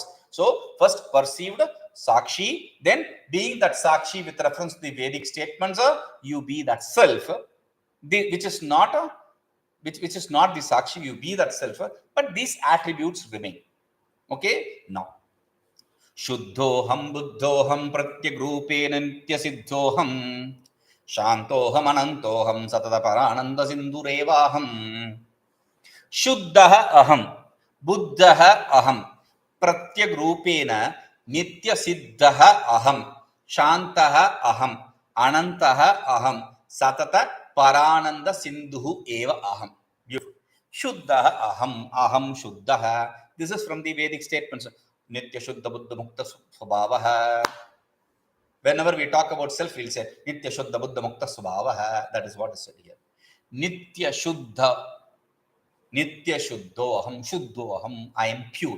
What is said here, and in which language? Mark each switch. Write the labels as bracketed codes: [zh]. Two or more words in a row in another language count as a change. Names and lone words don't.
[en] So first perceived sakshi, then being that sakshi with reference to the Vedic statements, you be that self, which is not the sakshi. You be that self, but these attributes remain. Okay, now [sa] śuddho'haṃ buddho'haṃ pratyagrūpeṇa nityasiddho'ham śānto'hamananto'haṃ satataparānandasindhurevāham. śuddho'haṃ buddho'haṃ pratyagrūpeṇa nityasiddho'ham śānto'haṃ ananto'haṃ satataparānandasindhurevāham. Beautiful. śuddho'haṃ aham śuddha. [en] This is from the Vedic statements. [sa] Nitya Shuddha Buddha Mukta Svabhavaha. [en] Whenever we talk about self, we'll say [sa] Nitya Shuddha Buddha Mukta Svabhavaha. [en] That is what is said here. [sa] Nitya Shuddha Shuddho'haṃ, [en] I am pure.